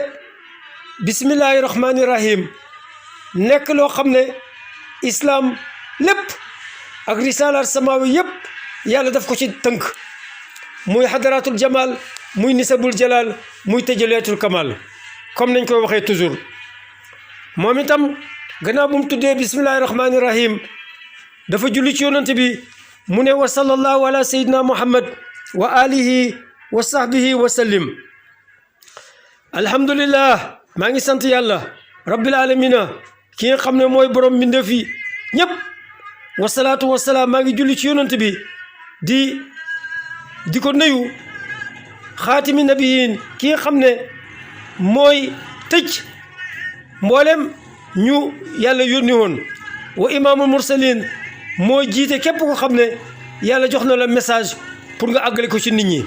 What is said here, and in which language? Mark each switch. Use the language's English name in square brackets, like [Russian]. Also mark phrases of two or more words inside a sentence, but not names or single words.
[Arabic] بسم الله الرحمن الرحيم [Wolof] nekk loo xam ne islam lépp ak risalaat samawi yëpp yàlla daf ko ci tënk muy [Arabic] حضرة الجمال [Wolof] muy nisabul jalal muy tëjaleetul kamal comme nañ koy waxee toujours moom itam gannaaw bu mu tuddee [Arabic] بسم الله الرحمن الرحيم [Wolof] dafa julli ci yonante bi mu ne [Arabic] وصلى الله على سيدنا محمد وعلى آله وصحبه وسلم. [Wolof] alhamdulillah maa ngi sant yàlla [Arabic] رب العالمين [Wolof] ki nga xam ne mooy borom mbindeef yi ñépp. [Arabic] والصلاة والسلام [Wolof] maa ngi julli ci yonant bi di ko nuyu [Arabic] خاتم النبيين [Wolof] ki nga xam ne mooy tëj mboolem ñu yàlla yónni woon [Arabic] وإمام المرسلين [Wolof] moo jiite képp ko xam ne yàlla jox na la [French] message pour [Wolof] nga àggale ko ci nit ñi.